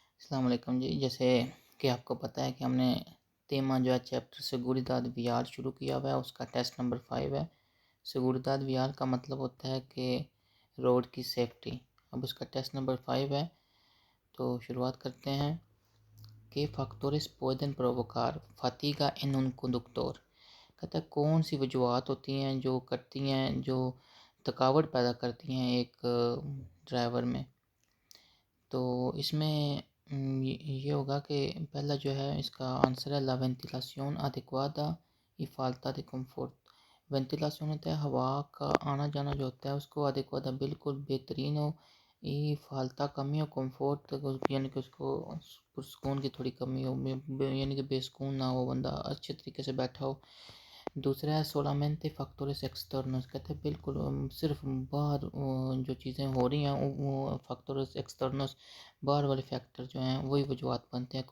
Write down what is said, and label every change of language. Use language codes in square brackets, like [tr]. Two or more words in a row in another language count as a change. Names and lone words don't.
[ur] السلام علیکم جی، جیسے کہ آپ کو پتہ ہے کہ ہم نے تیمہ جو ہے چیپٹر [es] seguridad vial [ur] شروع کیا ہوا ہے، اس کا ٹیسٹ نمبر 5 ہے۔ [es] seguridad vial [ur] کا مطلب ہوتا ہے کہ روڈ کی سیفٹی۔ اب اس کا ٹیسٹ نمبر 5 ہے، تو شروعات کرتے ہیں کہ [es] factores pueden provocar fatiga en un conductor۔ [ur] کہتا ہے کون سی وجوہات ہوتی ہیں جو کرتی ہیں، جو تھکاوٹ پیدا کرتی ہیں ایک ڈرائیور میں۔ تو اس میں یہ ہوگا کہ پہلا جو ہے اس کا آنسر ہے [es] la ventilación adecuada y falta de confort۔ [ur] وینتیلاسیون ہوتا ہے ہوا کا آنا جانا جو ہوتا ہے اس کو adecuada بالکل بہترین ہو، [es] y falta [ur] کمی ہو، کمفورٹ یعنی کہ اس کو پرسکون کی تھوڑی کمی ہو، یعنی کہ بے سکون نہ ہو، بندہ اچھے طریقے سے بیٹھا ہو۔ دوسرا ہے [es] solamente factores externos, [ur] کہتے ہیں بالکل صرف باہر جو چیزیں ہو رہی ہیں وہ [es] factores externos [ur] باہر والے فیکٹر جو ہیں وہی وجوہات بنتے ہیں۔